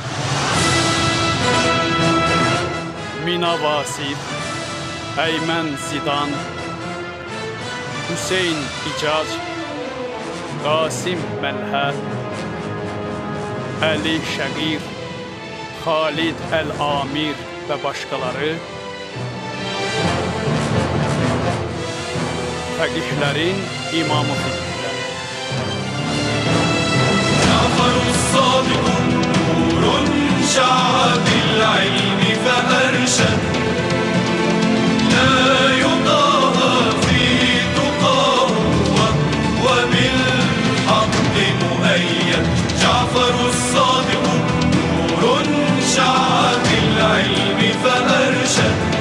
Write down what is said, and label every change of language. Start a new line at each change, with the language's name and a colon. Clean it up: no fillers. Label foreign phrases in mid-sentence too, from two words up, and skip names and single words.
Azerbaijani: Mina Vasif, Eymen Zidan, Hüseyin İcaz, Qasim Məlhə, Ali Şəqir, Xalid Əl-Amir və başqaları fəqihlərin imamı fikrlər.
Arabic: جعفر الصادق نور شع بالعلم فأرشد لا يضاهى في تقاه وبالحق مؤيد جعفر الصادق نور شع بالعلم فأرشد